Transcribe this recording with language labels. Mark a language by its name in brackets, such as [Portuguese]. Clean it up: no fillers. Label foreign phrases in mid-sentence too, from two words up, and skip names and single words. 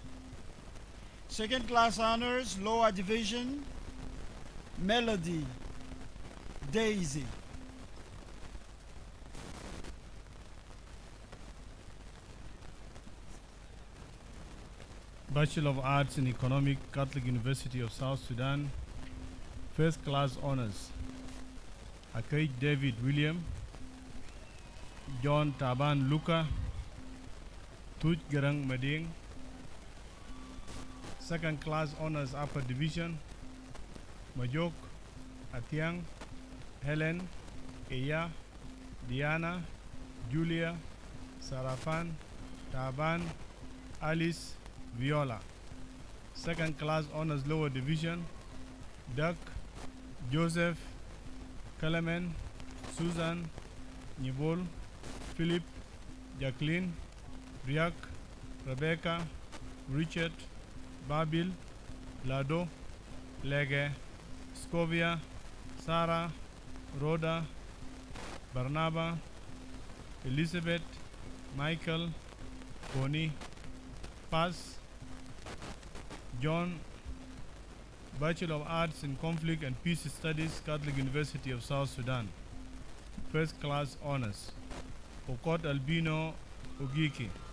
[English] Second class honors, lower division, Melody, Daisy. Bachelor of Arts in Economic, Catholic University of South Sudan. First class honors, Akai David William, John Taban Luka, Tuj Gerang Mading. Second class honors, upper division, Majok, Atiang, Helen, Eya, Diana, Julia, Sarafan, Taban, Alice, Viola. Second class honors, lower division, Duck, Joseph, Kalaman, Susan, Nibol, Philip, Jacqueline, Riak, Rebecca, Richard, Babil, Lado, Lege, Scovia, Sarah, Rhoda, Barnaba, Elizabeth, Michael, Connie, Paz, John, Bachelor of Arts in Conflict and Peace Studies, Catholic University of South Sudan. First class honors, Okot Albino Ogiki.